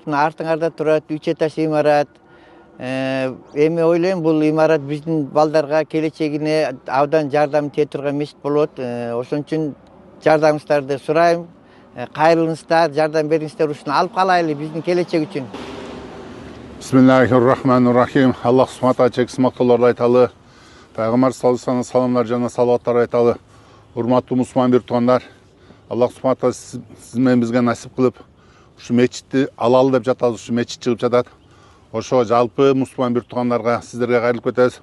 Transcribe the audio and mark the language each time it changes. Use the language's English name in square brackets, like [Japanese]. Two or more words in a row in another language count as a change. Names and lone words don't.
[Kyrgyz] Артыңарда турат 3 этаж имарат. Эми ойлойм, бул имарат биздин балдарга келечегине абдан жардам тие турган мечит болот. Ошон үчүн жардамыңыздарды сурайм. Кайрылыңыздар, жардам бериңиздер, ушуну алып калайлы биздин келечек үчүн. [Arabic] بسم الله الرحمن الرحيم. [Kyrgyz] Аллах субхана чексиз мактоолорду айталы. Пайгамбар [Arabic] صلى الله عليه [Kyrgyz] саламдар жана салаваттар айталы. Урматтуу мусулман бир туугандар, Аллах субхана сиз менен бизге насип кылып, ушу мечитти алалы деп жатабыз. Ушу мечит чыгып жатат. Ошо жалпы мусулман бир туугандарга сиздерге кайрылып кетебиз.